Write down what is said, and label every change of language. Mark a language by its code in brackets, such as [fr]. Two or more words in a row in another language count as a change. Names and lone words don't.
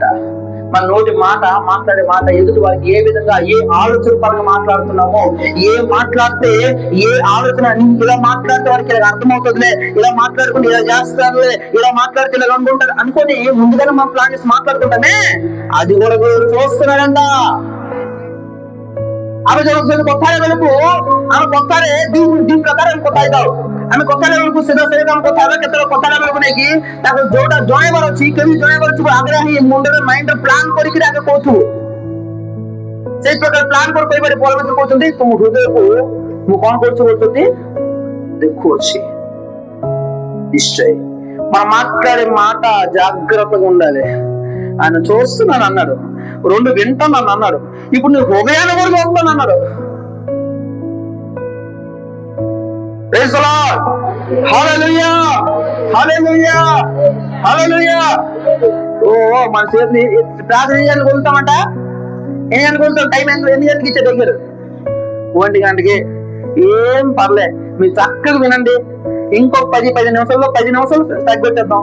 [te] మన నోటి మాట, మాట్లాడే మాట ఎదుటి వారికి ఏ విధంగా, ఏ ఆలోచన పరంగా మాట్లాడుతున్నామో, ఏ మాట్లాడితే ఏ ఆలోచన, ఇలా మాట్లాడితే వారికి ఇలా అర్థమవుతుందిలే, ఇలా మాట్లాడుకుంటే ఇలా చేస్తారులే, ఇలా మాట్లాడితే ఇలా అనుకుంటారు అనుకొని ముందుగానే మనం ప్లాన్ చేసి మాట్లాడుకుంటామే, అది కూడా చూస్తున్నాడంట. ఆమె కొత్తారే వెలుపు, ఆమె కొత్తారే దీని ప్రకారం కొత్త అవుతావు. [or] ଆମେ କଥା ବେଳକୁ ସିଧା ସେ କାମ କଥା ହେବା, କେତେବେଳେ କଥା ବେଳକୁ ନେଇକି ତାକୁ ଯୋଉଟା ଜଣେଇବାର ଅଛି, କେମିତି ଜଣେଇବାର ଅଛି ଆଗରେ ହିଁ ମୁଣ୍ଡରେ ମାଇଣ୍ଡରେ ପ୍ଲାନ୍ କରିକି ଆଗେ କହୁଥିବୁ। ସେଇ ପ୍ରକାର ପ୍ଲାନ୍ କରି କହିବାରେ ପରମେଶ୍ୱର କହୁଛନ୍ତି ତୁମ ହୃଦୟକୁ ମୁଁ କଣ କରୁଛି କହୁଛନ୍ତି, ଦେଖୁଅଛି। [te] నిశ్చయ మన మాట్లాడే మాట జాగ్రత్తగా ఉండాలి. ఆయన చూస్తున్నాను అన్నాడు, రెండు వింటాను అన్నాడు, ఇప్పుడు నీ హృదయాన్ని కూడా చూస్తాను అన్నాడు. [en] Praise the Lord. Hallelujah. Hallelujah. Hallelujah. [te] ఓ మన చేతిని ప్రార్థన చేయాలని కొలుతామంట. ఎన్ని గంటలకు కొలుతాం? టైం ఎన్ని గంటలకి ఇచ్చే దగ్గర 1 గంటకి. ఏం పర్లే, మీరు చక్కగా వినండి. ఇంకో 10 నిమిషాల్లో 10 నిమిషాలు తగ్గొచ్చేద్దాం.